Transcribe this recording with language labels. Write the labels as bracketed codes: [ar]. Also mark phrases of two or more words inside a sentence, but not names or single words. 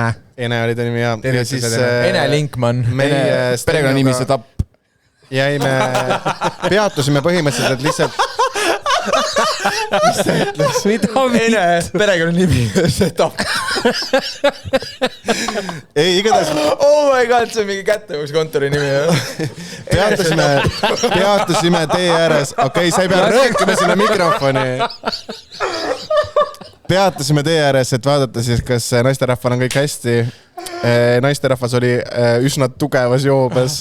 [et] Ene oli ta nimi ja siis Ene Linkmann. Perekonnanimi see tapp. Jäime, peatusime põhimõtteliselt, et lihtsalt mis ta ütles? Ene perekonnanimi, see tapp. Ei, igatahes [en] Oh my god, [et] see on mingi kättevõkskontori nimi. Peatusime tee ääres. Okei, sa ei pea rääkima sinna mikrofoni. Peatusime tee ääres, et vaadata siis, kas naisterahval on kõik hästi. Naisterahvas oli üsna tugevas joobes.